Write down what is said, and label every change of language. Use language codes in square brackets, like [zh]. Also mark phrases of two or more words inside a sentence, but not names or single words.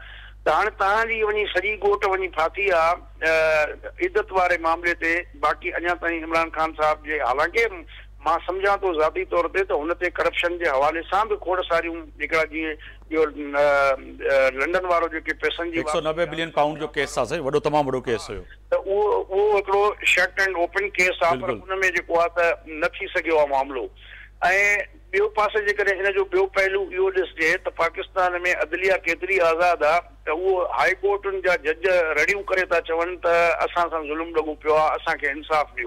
[sd] त हाणे तव्हांजी वञी सॼी ॻोठ वञी फाथी आहे इज़त वारे मामले ते। बाक़ी अञा ताईं इमरान ख़ान साहिब जे, हालांकि मां सम्झां थो ज़ाती तौर ते त हुन ते करप्शन जे हवाले सां बि खोड़ सारियूं जेका जीअं इहो लंडन वारो जेके पैसनि जी 190 बिलियन पाउंड जो केस आहे, वॾो तमामु वॾो केस हुयो, त उहो हिकिड़ो [en] shut and open case [sd] आहे, पर हुन में जेको आहे त न थी सघियो आहे मामिलो। ऐं ॿियो पासे जेकॾहिं हिन जो ॿियो पहलू इहो ॾिसजे त पाकिस्तान में अदलिया केतिरी आज़ादु आहे त उहो हाई कोर्टुनि जा जज रड़ियूं करे था चवनि त असां सां ज़ुल्म लॻो पियो आहे, असांखे इंसाफ़ ॾियो।